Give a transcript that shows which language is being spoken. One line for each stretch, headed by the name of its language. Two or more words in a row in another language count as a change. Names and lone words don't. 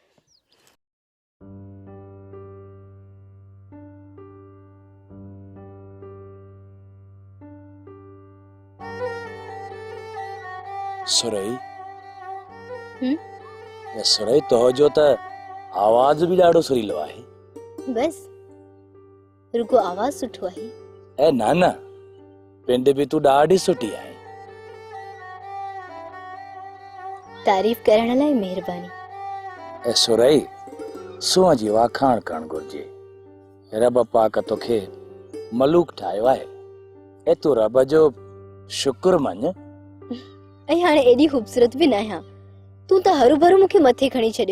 Sindhi: सुरई सुरई तो जो त आवाज भी ॾाढो सुरीलो आहे। बस रुगो आवाज सुठो आहे। ए ना ना, पिंड भी तू ॾाढी सुठी आहे। तारीफ़ करण लाइ महिरबानी। ए सुरई सूंहं जी वाखाण करणु घुरिजे। रब पाक तोखे मलूक ठाहियो आहे ऐं तूं रब जो शुक्र मञ। ऐं हाणे एॾी ख़ूबसूरत बि न आहियां। तूं त हरू भरू मूंखे मथे खणी छॾियो।